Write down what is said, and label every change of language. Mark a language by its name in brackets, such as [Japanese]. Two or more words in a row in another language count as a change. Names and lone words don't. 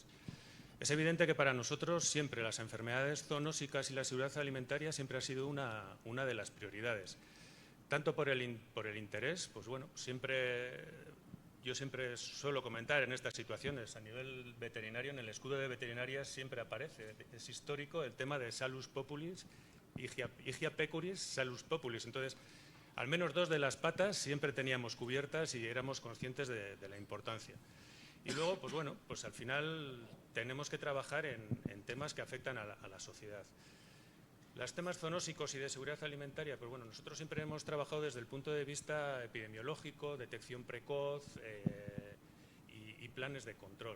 [Spanish] Es evidente que para nosotros siempre las enfermedades zoonósicas y la seguridad alimentaria siempre ha sido una de las prioridades. Tanto por el interés, pues bueno, yo siempre suelo comentar en estas situaciones a nivel veterinario, en el escudo de veterinaria siempre aparece, es histórico el tema de [Latin] salus populis, higia pecuris, salus populis. [Spanish] Entonces, al menos 2 de las patas siempre teníamos cubiertas y éramos conscientes de la importancia. Y luego, pues bueno, pues al final tenemos que trabajar en temas que afectan a la sociedad. Los temas zoonósicos y de seguridad alimentaria, pues bueno, nosotros siempre hemos trabajado desde el punto de vista epidemiológico, detección precoz y planes de control.